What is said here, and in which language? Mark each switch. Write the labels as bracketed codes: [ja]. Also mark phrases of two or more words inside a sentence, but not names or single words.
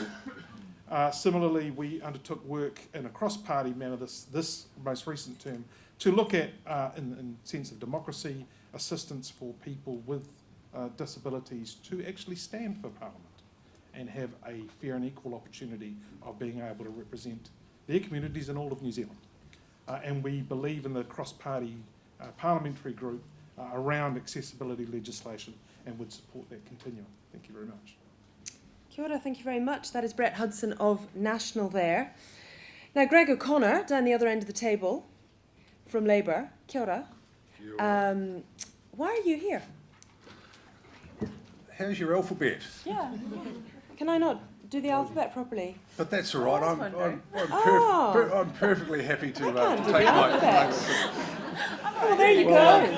[en] Similarly, we undertook work in a cross-party manner this most recent term to look at, in sense of democracy, assistance for people with disabilities to actually stand for Parliament and have a fair and equal opportunity of being able to represent their communities in all of New Zealand. And we believe in the cross-party parliamentary group around accessibility legislation and would support that continuum. Thank you very much. [mi] Kia ora, [en] thank you very much. That is Brett Hudson of National there. Now, Greg O'Connor, down the other end of the table, from Labour. [mi] Kia ora. [en] Why are you here? How's your alphabet? Yeah. Can I not do the alphabet properly? But that's all right. Oh. I'm perfectly happy to I can do take the my. alphabet. Oh, there you go.